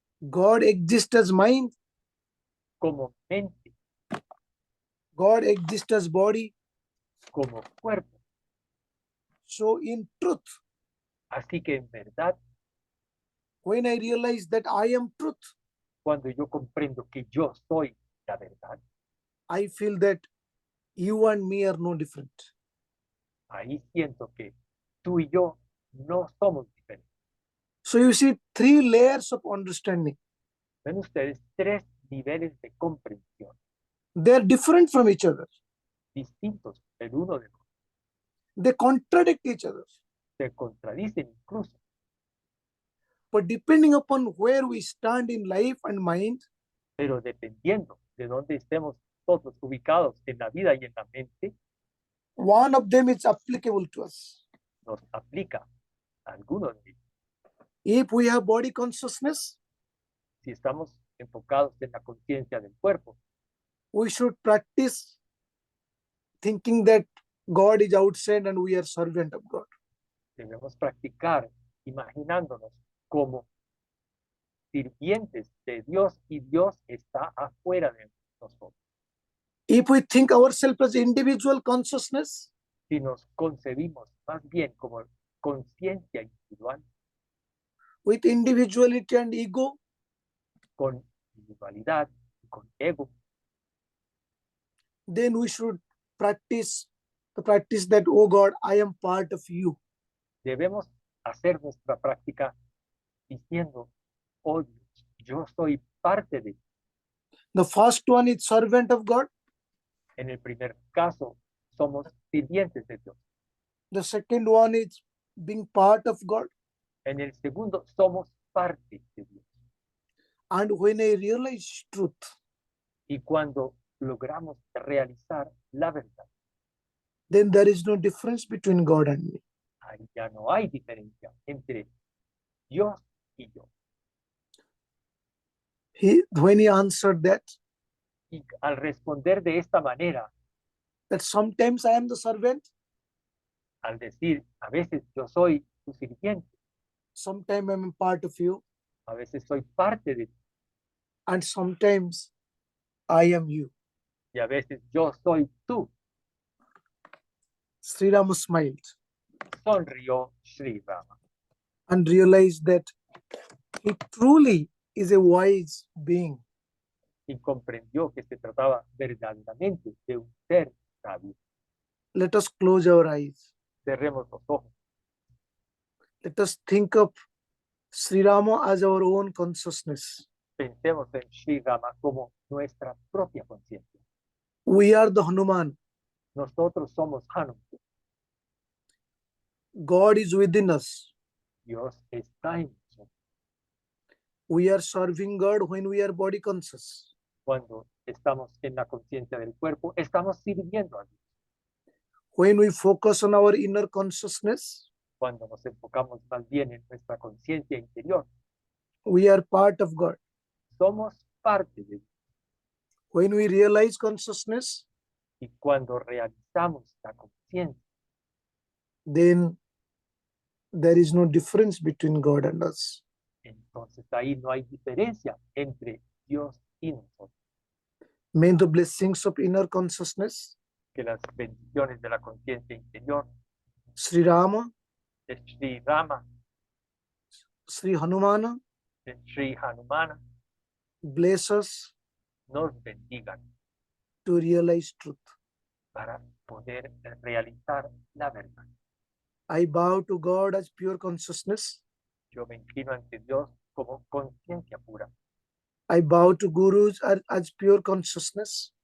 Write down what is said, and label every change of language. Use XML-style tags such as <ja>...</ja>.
<en>God exists as mind.</en> <es>como mente,</es> <en>God exists as body.</en> <es>como cuerpo.</es> <en>So in truth,</en> <es>Así que en verdad,</es> <en>when I realize that I am truth,</en> <es>cuando yo comprendo que yo soy la verdad,</es> <en>I feel that you and me are no different.</en> <es>ahí siento que tú y yo no somos diferentes.</es> <en>So you see 3 layers of understanding.</en> <es>Ven ustedes 3 niveles de comprensión</es> <en>They are different from each other.</en> <es>distintos el uno del otro.</es> <en>They contradict each other.</en> <es>Se contradicen incluso,</es> <en>But depending upon where we stand in life and mind,</en> <es>pero dependiendo de dónde estemos todos ubicados en la vida y en la mente,</es> <en>one of them is applicable to us.</en> <es>nos aplica a algunos de ellos.</es> <en>If we have body consciousness,</en> <es>Si estamos enfocados en la conciencia del cuerpo,</es> <en>we should practice thinking that God is outside and we are servant of God.</en> <es>debemos practicar imaginándonos como sirvientes de Dios y Dios está afuera de nosotros.</es> <en>If we think ourselves as individual consciousness,</en> <es>Si nos concebimos más bien como conciencia individual,</es> <en>with individuality and ego,</en> <es>con individualidad y con ego,</es> <en>then we should practice the practice that, oh God, I am part of you.</en> <es>debemos hacer nuestra práctica diciendo, oh Dios, yo soy parte de ti.</es> <en>The first one is servant of God.</en> <es>En el primer caso, somos sirvientes de Dios.</es> <en>The second one is being part of God.</en> <es>En el segundo, somos parte de Dios.</es> <en>And when I realize truth,</en> <es>Y cuando logramos realizar la verdad,</es> <en>then there is no difference between God and me.</en> <es>ahí ya no hay diferencia entre Dios y yo.</es> <en>When he answered that</en> <es>Y al responder de esta manera,</es> <en>sometimes I am the servant,</en> <es>al decir, a veces yo soy tu sirviente,</es> <en>sometimes I am part of you,</en> <es>a veces soy parte de ti,</es> <en>and sometimes I am you.</en> <es>y a veces yo soy tú,</es> <en>Sri Rama smiled</en> <es>sonrió Sri Rama</es> <en>and realized that he truly is a wise being.</en> <es>y comprendió que se trataba verdaderamente de un ser sabio.</es> <en>Let us close our eyes.</en> <es>Cerremos los ojos.</es> <en>Let us think of Sri Rama as our own consciousness.</en> <es>Pensemos en Sri Rama como nuestra propia conciencia.</es> <en>We are the Hanuman.</en> <es>Nosotros somos Hanuman.</es> <en>God is within us.</en> <es>Dios está en nosotros.</es> <en>We are serving God when we are body conscious.</en> <es>Cuando estamos en la conciencia del cuerpo, estamos sirviendo a Dios.</es> <en>When we focus on our inner consciousness,</en> <es>Cuando nos enfocamos más bien en nuestra conciencia interior,</es> <en>we are part of God.</en> <es>somos parte de Dios.</es> <en>When we realize consciousness,</en> <es>Y cuando realizamos la conciencia,</es> <en>then there is no difference between God and us.</en> <es>entonces ahí no hay diferencia entre Dios y nosotros.</es> <en>May the blessings of inner consciousness,</en> <es>Que las bendiciones de la conciencia interior</es> <en>Sri Rama,</en> <es>de Sri Rama,</es> <en>Sri Hanumana,</en> <es>de Sri Hanumana,</es> <en>bless us</en> <es>nos bendigan</es> <en>to realize truth.</en> <es>para poder realizar la verdad.</es> <en>I bow to God as pure consciousness.</en> <es>Yo me inclino ante Dios como conciencia pura.</es> <en>I bow to gurus as pure consciousness.</en>